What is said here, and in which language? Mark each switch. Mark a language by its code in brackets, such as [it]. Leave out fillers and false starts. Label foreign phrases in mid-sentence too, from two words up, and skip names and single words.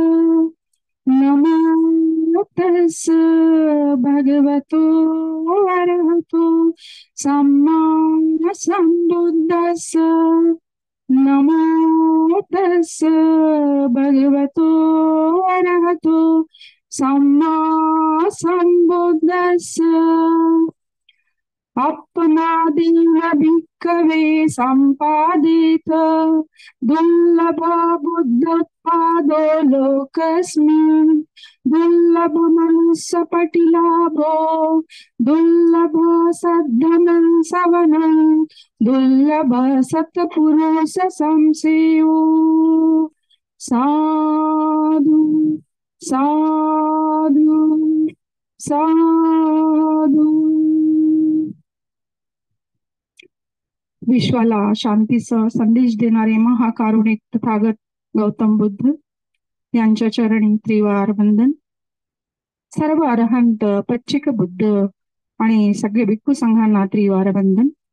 [pi] नमो तस्स भगवतो अरहतो सम्मा सम्बुद्दस्स। नमो तस्स भगवतो अरहतो सम्मा सम्बुद्दस्स। आत्मनादीन भिक्खवे सम्पादित दुर्लभा बुद्धोत्पादो लोकस्मिन्। दुर्लभ मनुष्यपटिलाभो दुर्लभ सद्धनं सवनं दुर्लभ सत्पुरुष संसेयो। साधु साधु साधु। [mr] विश्वाला शांतीचा संदेश देणारे महाकारुणिक तथागत गौतम बुद्ध यांच्या चरणी त्रिवार वंदन। सर्व अरहंत पच्चिक बुद्ध आणि सगळे भिक्खू संघांना त्रिवार वंदन।